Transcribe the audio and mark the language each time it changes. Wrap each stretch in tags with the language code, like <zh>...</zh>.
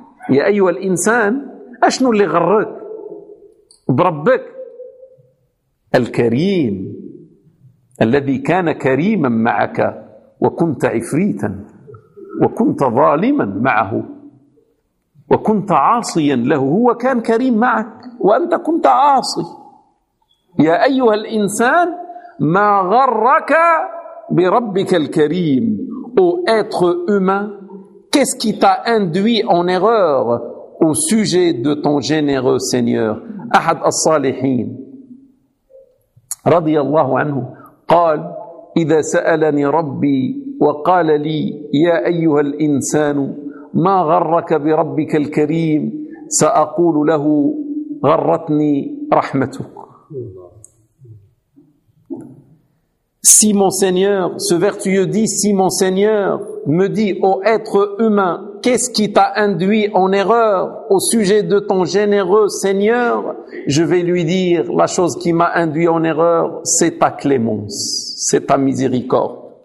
<ar>يا أيها الإنسان، أشنو اللي غرك بربك الكريم الذي كان كريما معك وكنت عفريتا وكنت ظالما معه وكنت عاصيا له، هو كان كريم معك وأنت كنت عاصي. يا أيها الإنسان ما غرك بربك الكريم.</ar> <fr>Ô être humain, qu'est-ce qui t'a induit en erreur au sujet de ton généreux Seigneur?</fr> <ar>أحد الصالحين رضي الله عنه قال: إذا سألني ربي وقال لي يا أيها الإنسان ما غرك بربك الكريم سأقول له غرتني رحمتك.</ar> <fr>Si mon Seigneur, ce vertueux dit, si mon Seigneur me dit, ô être humain, qu'est-ce qui t'a induit en erreur au sujet de ton généreux Seigneur? Je vais lui dire, la chose qui m'a induit en erreur, c'est ta clémence, c'est ta miséricorde.</fr>